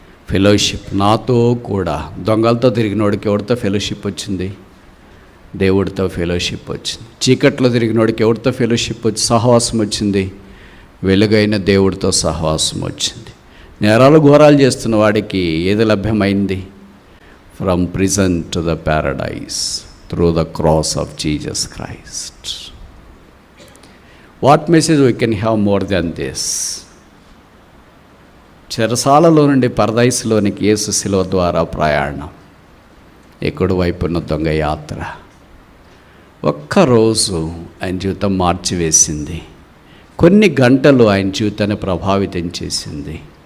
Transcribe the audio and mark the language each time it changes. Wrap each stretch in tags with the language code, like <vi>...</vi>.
<te>Fellowship నాతో కూడా. దొంగలతో తిరిగినోడికి ఎవరితో ఫెలోషిప్ వచ్చింది? దేవుడితో ఫెలోషిప్ వచ్చింది. చీకట్లో తిరిగినోడికి ఎవరితో ఫెలోషిప్ వచ్చి సహవాసం వచ్చింది? వెలుగైన దేవుడితో సహవాసం వచ్చింది. నేరాలు ఘోరాలు చేస్తున్న వాడికి ఏది లభ్యమైంది?</te> <en>from prison to the paradise through the cross of Jesus Christ. What message we can have more than this?</en> <te>చెరసాలలో నుండి పరదైసులోనికి యేసు శిలువ ద్వారా ప్రయాణం, ఎక్కడి వైపున్న దొంగ యాత్ర. ఒక్కరోజు ఆయన జీవితం మార్చివేసింది. కొన్ని గంటలు ఆయన జీవితాన్ని ప్రభావితం చేసింది.</te>